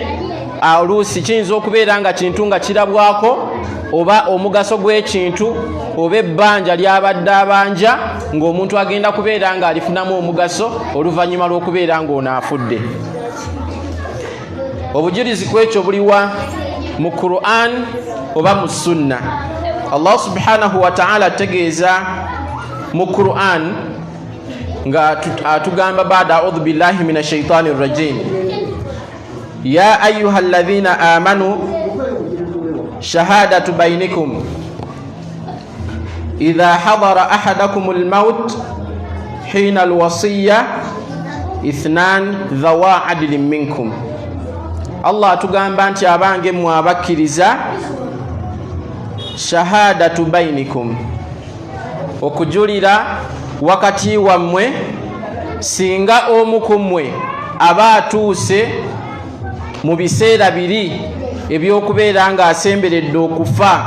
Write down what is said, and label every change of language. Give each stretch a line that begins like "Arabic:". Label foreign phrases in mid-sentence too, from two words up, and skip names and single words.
Ganda: Oluusi kiyinza okubeera nga kintu nga kirabwako, oba omugaso gw'ekintu, oba ebbanja lyabadde abanja ng'omuntu agenda kubeera ng'alifunamu omugaso oluvannyuma lw'okubeera ng'ono afudde. Obujulizi kwekyo buliwa mu Qur'an oba mu Sunna.
Arabic: الله سبحانه وتعالى
Ganda: ategeeza mu Qur'an nga atugamba baada
Arabic: أعوذ بالله من الشيطان الرجيم يا أيها الذين آمنوا شهادة بينكم إذا حضر أحدكم الموت حين الوصية اثنان ذوا عدل منكم.
Ganda: Allah atugamba nti abange mmwe abakkiriza,
Arabic: شهادة بينكم,
Ganda: okujulira wakati wammwe singa omu ku mmwe aba atuuse mu biseera biri eby'okubeera ng'asemberedde okufa.